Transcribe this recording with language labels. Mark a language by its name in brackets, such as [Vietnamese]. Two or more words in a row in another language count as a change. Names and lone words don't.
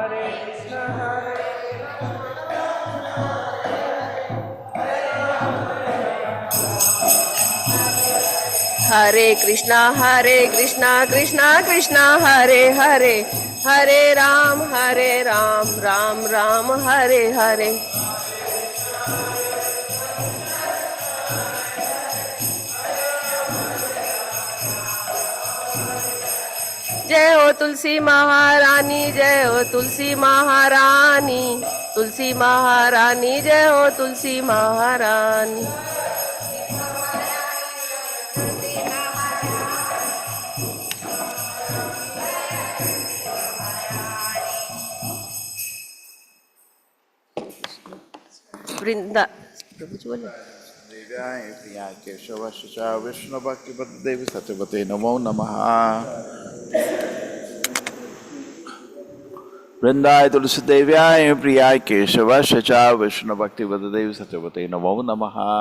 [Hindi] हरे कृष्णा कृष्णा कृष्णा हरे हरे, हरे राम राम राम हरे हरे। जय हो तुलसी महारानी, जय हो तुलसी महारानी, तुलसी महारानी जय हो तुलसी महारानी। वृंदा प्रभु जी बोले। [Sanskrit] देव्याय प्रियाय केशवस्य च विष्णुभक्तिपददेवी सत्यवते नमो नमः। वृंदाय तुलसी देव्याय प्रियाय केशवस्य च विष्णुभक्तिपददेवी सत्यवते नमो नमः।